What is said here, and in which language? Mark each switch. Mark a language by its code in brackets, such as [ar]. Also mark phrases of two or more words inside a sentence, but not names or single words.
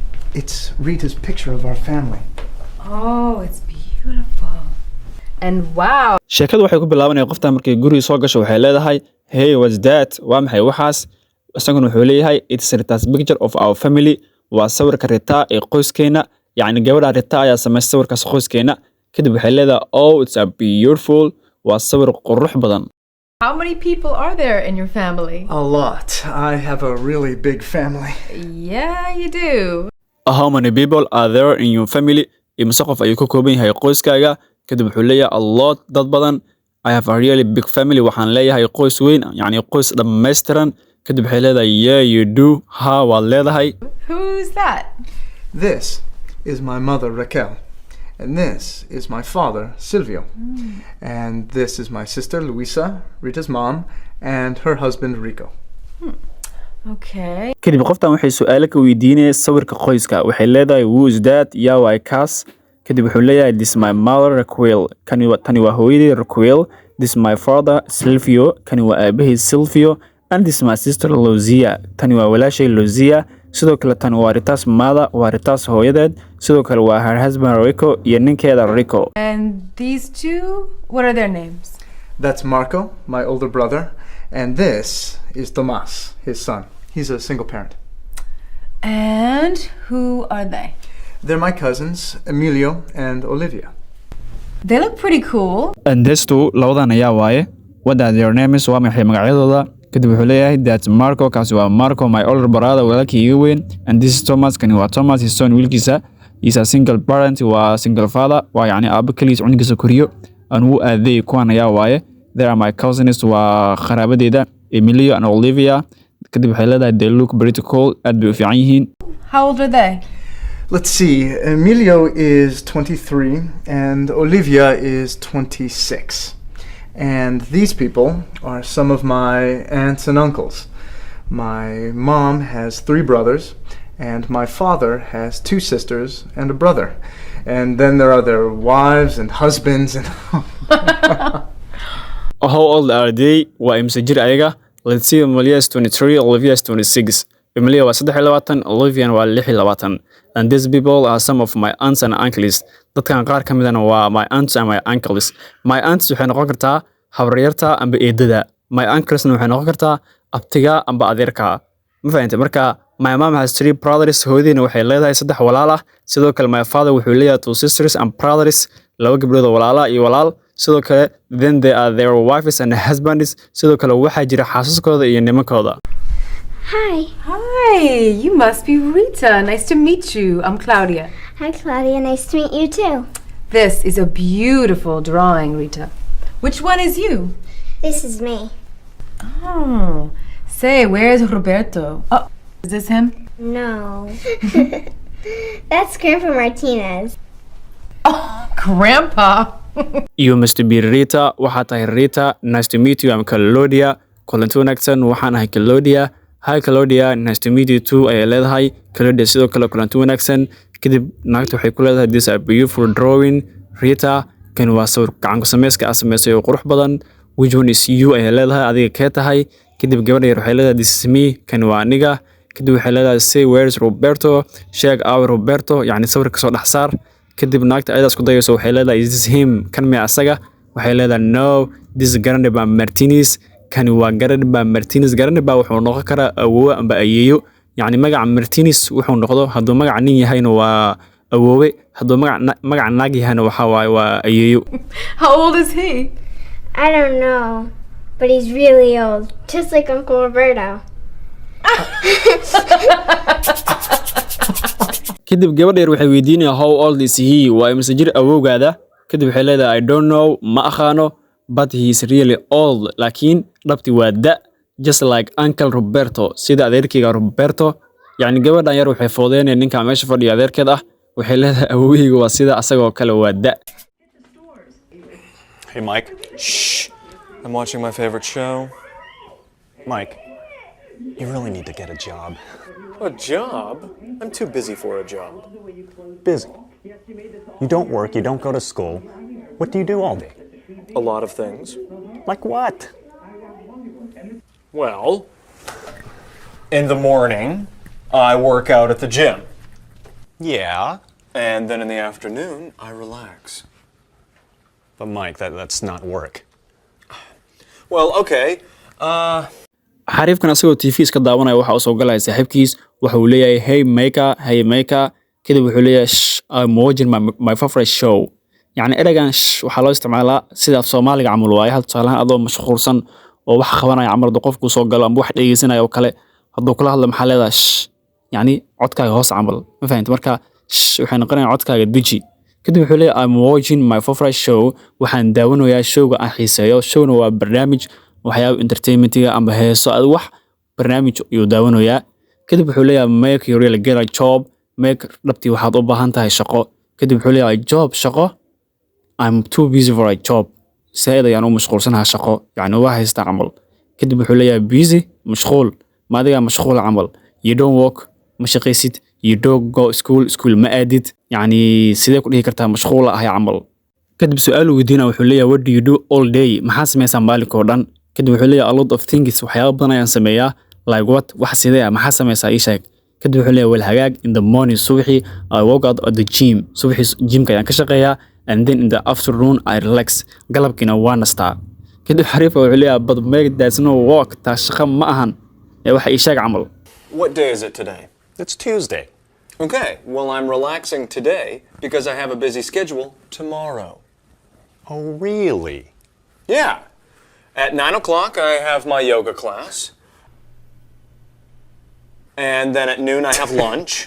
[en] It's Rita's picture of our family. Oh, it's beautiful. And wow. [so] sheekadu waxay ku bilaabanaysaa qofta markay guriga soo gasho waxay leedahay [en] hey what's that [so] waa maxay waxaas isaguna wuxuu leeyahay [en] it's Rita's picture of our family [so] waa sawirka Rita ee qoyskeena yacni gabadha Rita ayaa samaysay sawirkaas qoyskeena kadib waxay leedahay [en] oh it's a beautiful [so] waa sawir qurux badan. [en] How many people are there in your family? A lot. I have a really big family. Yeah, you do. How many people are there in your family? [so] Imisa qof ayuu ka kooban yahay qoyskaaga kadib wuxuu leeyahay [en] a lot [so] dad badan. [en] I have a really big family [so] waxaan leeyahay qoys weyn yacni qoys dhammaystiran kadib waxay leedahay [en] yeah you do [so] ha waad leedahay. [en] Who's that? This is my mother Raquel. And this is my father, Silvio. And this is my sister, Luisa, Rita's mom, and her husband, Rico. Okay. [so] kadib qoftan waxay su'aalo ka weydiinaysaa sawirka qoyska waxay leedahay [en] who is that [so] yaa waa kaas kadib wuxuu leeyahay [en] this is my mother Raquel [so] tani waa hooyadii Raquel [en] this is my father Silvio [so] kani waa aabahay Silvio [en] and this is my sister Lucia [so] tani waa walaashay Lucia sidoo kale tan waa [en] Rita's mother [so] waa Rita's hooyadeed sidoo kale waa [en] her husband [so] Rico iyo ninkeeda Rico. [en] And these two, what are their names? That's Marco, my older brother, and this is Tomas, his son. He's a single parent. And who are they? They're my cousins, Emilio and Olivia. They look pretty cool. and this two [so] labadan ayaa waaye [en] what are their names [so] waa maxay magacyadooda kadib wuxuu leeyahay [en] that's Marco [so] kaasi waa Marco [en] my older brother [so] walaalkii iga weyn [en] and this is Thomas [so] kani waa Thomas [en] his son [so] wiilkiisa [en] is a single parent [so] waa [en] single father [so] waa yacni aaba kaligiis cunigiisa koriyo [en] and who are they [so] kuwan ayaa waaye [en] they are my cousins [so] waa qaraabadeeda Emilio and Olivia kadib waxay leedahay [en] they look pretty cool [so] aad bay u fiican yihiin. [en] How old are they? Let's see, Emilio is 23 and Olivia is 26. And these people are some of my aunts and uncles. My mom has 3 brothers and my father has 2 sisters and a brother. And then there are their wives and husbands and How old are they? [so] waa imse jir ayaga [en] let's see Emilia is 23 Olivia is 26 Emilia waa 23 Olivia waa 26 and these people are some of my aunts and uncles [so] dadkan qaar ka midana waa [en] my aunts and my uncles my aunts [so] waxay noqon kartaa habaryarta amba eedada [en] my uncles [so] waxay noqon kartaa abtiga amba adeerka ma fahantay marka [en] my mom has 3 brothers [so] hooyadiina waxay leedahay 3 walaal ah sidoo kale [en] my father [so] wuxuu leeyahay [en] 2 sisters and brothers [so] 2 gabdhood oo walaala iyo walaal sidoo kale [en] then they are their wives and husbands [so] sidoo kale waxaa jira xaasaskooda iyo nimankooda. [en] Hi. Hi, you must be Rita. Nice to meet you. I'm Claudia. Hi, Claudia. Nice to meet you too. This is a beautiful drawing, Rita. Which one is you? This is me. Oh, say, where's Roberto? Oh, is this him? No. That's Grandpa Martinez. Oh, Grandpa. You must be Rita [so] waxaa tahay [en] Rita nice to meet you I'm Claudia [so] kulanti wanaagsan waxaan ahay [en] Claudia hi Claudia nice to meet you too [so] ayay leedahay [en] Claudia [so] sidoo kale kulanti wanaagsan kadib naagta waxay ku leedahay [en] this is a beautiful drawing Rita [so] kan waa sawir gacan ku sameyska ah sameysay oo qurux badan [en] which one is you [so] ayay leedahay adiga kee tahay kadib gabadha yar waxay leedahay [en] this is me [so] kan waa aniga kadib waxay leedahay [en] say where's Roberto [so] sheeg our Roberto yacni sawirka soo dhex saar kadib naagta ayadaas ku dayayso waxay leedahay [en] is this him [so] kan miya asaga waxay leedahay [en] no this is Grandpa Martinez [so] kani waa Grandpa Martinez Grandpa wuxuu noqon karaa awoowe amba ayeeyo yacni magaca Martinez wuxuu noqdo hadduu magaca nin yahayna waa awoowe hadduu magaca naag yahayna waxaa waaye waa ayeeyo. [en] How old is he? I don't know, but he's really old, just like Uncle Roberto. [so] kadib gabadha yar waxay weydiinaysaa [en] how old is he [so] waa imse jir awowgaada kadib waxay leedahay [en] I don't know [so] ma aqaano [en] but he is really old [so] laakiin dhabti waa da [en] just like Uncle Roberto [so] sida adeerkayga Roberto yacni gabadhan yar waxay foodeynayaan ninka meesha fadhiya adeerkeed ah waxay leedahay awowgayga waa sida asagoo kale waa da. [en] Hey Mike. Shh. I'm watching my favorite show. Mike, you really need to get a job. A job? I'm too busy for a job. Busy. You don't work, you don't go to school. What do you do all day? A lot of things. Like what? Well, in the morning, I work out at the gym. Yeah, And then in the afternoon, I relax. but Mike, that's not work. Well, okay. [so] xariifkan asagoo tv iska daawanaya waxa uu soo galaya saaxiibkiis waxa uu leeyahay [en] hey maker [so] kadib wuxuu leeyahay [en] I'm watching my favorite show [so] yani ereygan waxaa loo isticmaalaa sida af Soomaaliga camal waaye hal tusaalahan adoo mashquulsan oo wax qabanaya camal qofku soo galo ama wax dhageysanaya oo kale hadduu kula hadlo maxaa leedahay yani codkaaga hoos camal ma fahanti marka waxay noqonayaan codkaaga deji kadib wuxuu leeyahay [en] I'm watching my favorite show [so] waxaan daawanayaa showga aan xiiseeyo showna waa barnaamij waxyaabo entertainmentiga ama heeso ad wax barnaamij ayuu daawanayaa kadib wuxuu leeyahay [en] make you really get a job [so] make dhabtii waxaad u baahan tahay shaqo kadib wuxuu leeyahay job shaqo [en] I'm too busy for a job [so] sayd ayaan u mashquulsanahay shaqo yani waa haystaa camal kadib wuxuu leeyahay busy mashquul ma adiga mashquul camal you [en] don't work [so] ma shaqaysid [en] you don't go school [so] ma aadid yani sidee ku dhihi kartaa mashquul ah camal kadib su'aal weydiina wuxuu leeyahay [en] what do you do all day [so] maxaa samaysaa maalinka oo dhan kadib wuxuu leeyahay [en] a lot of things [so] waxyaabo badan ayaan sameeyaa [en] like what [so] wax sidee maxaa samaysaa ii sheeg kadib wuxuu leeyahay wal hagaag [en] in the morning [so] subaxii [en] I work out at the gym [so] subaxii gymka ayaan ka shaqeeyaa [en] and then in the afternoon I relax [so] galabkiina waan nastaa kadib xariifa wuxuu leeyahay [en] but make that's no work [so] taa shaqo ma ahan ee waxa ii sheeg camal [en] What day is it today? It's Tuesday. Okay, well, I'm relaxing today because I have a busy schedule tomorrow. Oh, really? Yeah. At 9 o'clock, I have my yoga class. And then at noon, I have lunch.